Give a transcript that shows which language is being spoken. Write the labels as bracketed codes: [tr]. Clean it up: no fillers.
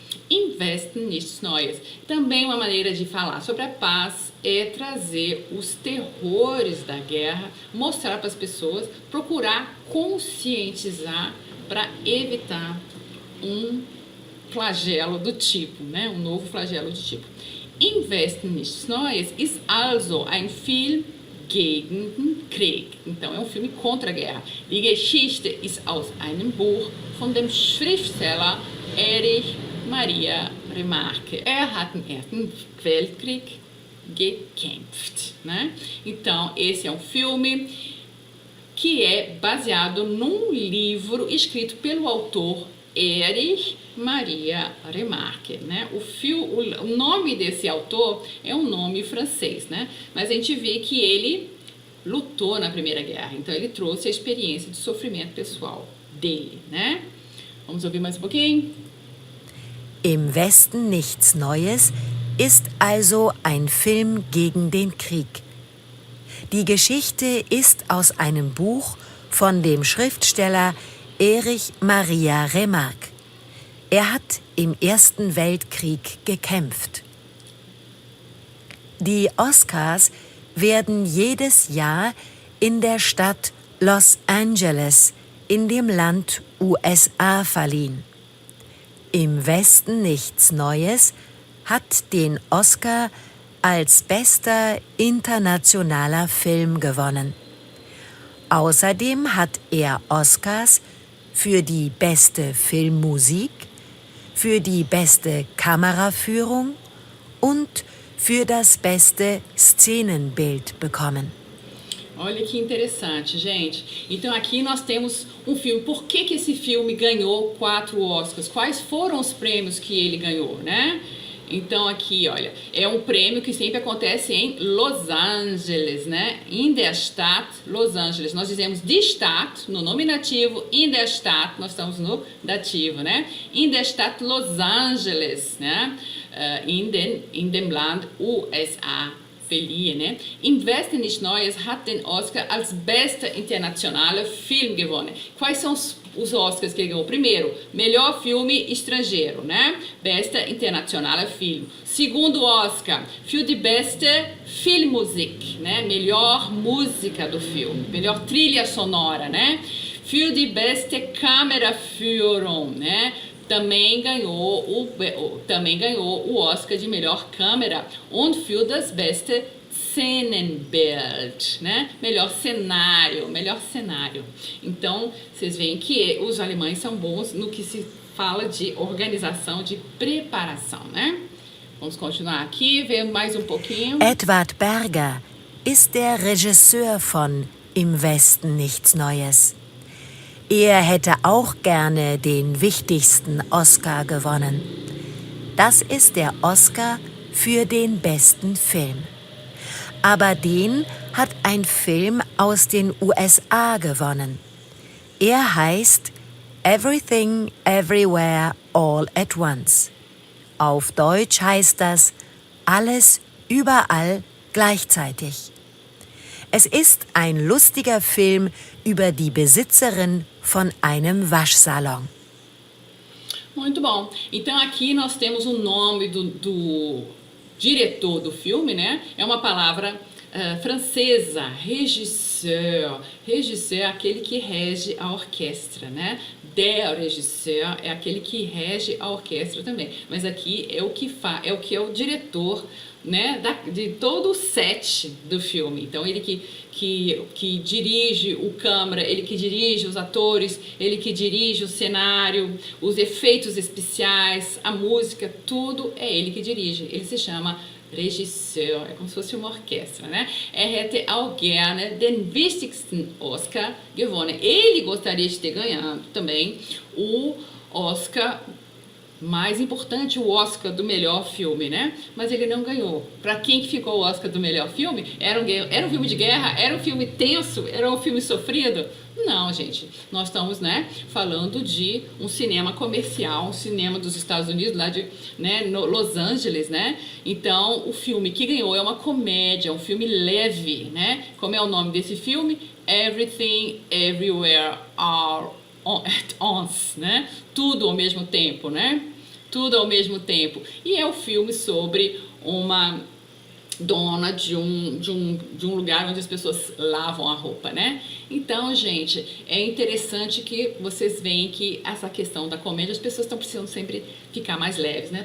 [pt] Im Westen nichts Neues. Também uma maneira de falar sobre a paz é trazer os terrores da guerra, mostrar para as pessoas, procurar conscientizar para evitar um flagelo do tipo, né? Um novo flagelo do tipo. [de] Im Westen nichts Neues ist also ein Film gegen den Krieg. [pt] Então é um filme contra a guerra. [de] Die Geschichte ist aus einem Buch von dem Schriftsteller Erich Maria Remarque. Hat im Ersten Weltkrieg gekämpft, né? [pt] Então, esse é um filme que é baseado num livro escrito pelo autor Erich Maria Remarque, né? O nome desse autor é um nome francês, né? Mas a gente vê que ele lutou na Primeira Guerra, então ele trouxe a experiência de sofrimento pessoal dele, né? Vamos ouvir mais um pouquinho? [de] Im Westen nichts Neues ist also ein Film gegen den Krieg. Die Geschichte ist aus einem Buch von dem Schriftsteller Erich Maria Remarque. Er hat im Ersten Weltkrieg gekämpft. Die Oscars werden jedes Jahr in der Stadt Los Angeles in dem Land USA verliehen. Im Westen nichts Neues hat den Oscar als bester internationaler Film gewonnen. Außerdem hat er Oscars für die beste Filmmusik, für die beste Kameraführung und für das beste Szenenbild bekommen. [pt] Olha que interessante, gente. Então aqui nós temos um filme. Por que esse filme ganhou 4 Oscars? Quais foram os prêmios que ele ganhou, né? Então aqui, olha, é um prêmio que sempre acontece em Los Angeles, né? [de] In der Stadt Los Angeles. [pt] Nós dizemos [de] die Stadt [pt] no nominativo, [de] in der Stadt [pt] nós estamos no dativo, né? [de] In der Stadt Los Angeles, né? In dem Land USA. Verliehen, né? Im Westen nichts Neues hat den Oscar als bester internationaler Film gewonnen. [pt] Quais são os Oscars que ele ganhou? Primeiro, melhor filme estrangeiro, né? [de] Bester internationaler Film. [pt] Segundo Oscar, [de] für die beste Filmmusik, né? [pt] Melhor música do filme, melhor trilha sonora, né? [de] Für die beste Kameraführung, né? [pt] Também ganhou o Oscar de melhor câmera [de] und für das beste Szenenbild, [pt] né? Melhor cenário. Então, vocês veem que os alemães são bons no que se fala de organização, de preparação, né? Vamos continuar aqui, ver mais um pouquinho. [de] Edward Berger ist der Regisseur von Im Westen nichts Neues. Er hätte auch gerne den wichtigsten Oscar gewonnen. Das ist der Oscar für den besten Film. Aber den hat ein Film aus den USA gewonnen. Er heißt Everything, Everywhere, All at Once. Auf Deutsch heißt das Alles, überall, gleichzeitig. Es ist ein lustiger Film über die Besitzerin von einem Waschsalon. [pt] Muito bom. Então aqui nós temos o nome do diretor do filme, né? É uma palavra francesa, régisseur. Régisseur é aquele que rege a orquestra, né? [de] Der Regisseur [pt] é aquele que rege a orquestra também. Mas aqui é o que é o diretor, né, de todo o set do filme. Então ele que dirige o câmera, ele que dirige os atores, ele que dirige o cenário, os efeitos especiais, a música, tudo é ele que dirige. Ele se chama Regisseur, é como se fosse uma orquestra, né? [de] Hätte auch gerne den wichtigsten Oscar gewonnen. [pt] Ele gostaria de ter ganhado também o Oscar mais importante, o Oscar do melhor filme, né? Mas ele não ganhou. Para quem que ficou o Oscar do melhor filme? Era um filme de guerra? Era um filme tenso? Era um filme sofrido? Não, gente. Nós estamos, né, falando de um cinema comercial, um cinema dos Estados Unidos, lá de, né, no Los Angeles, né? Então, o filme que ganhou é uma comédia, um filme leve, né? Como é o nome desse filme? [en] Everything, Everywhere, All at Once, né? [pt] Tudo ao mesmo tempo, né? Tudo ao mesmo tempo. E é o filme sobre uma dona de um lugar onde as pessoas lavam a roupa, né? Então, gente, é interessante que vocês veem que essa questão da comédia, as pessoas estão precisando sempre ficar mais leves, né?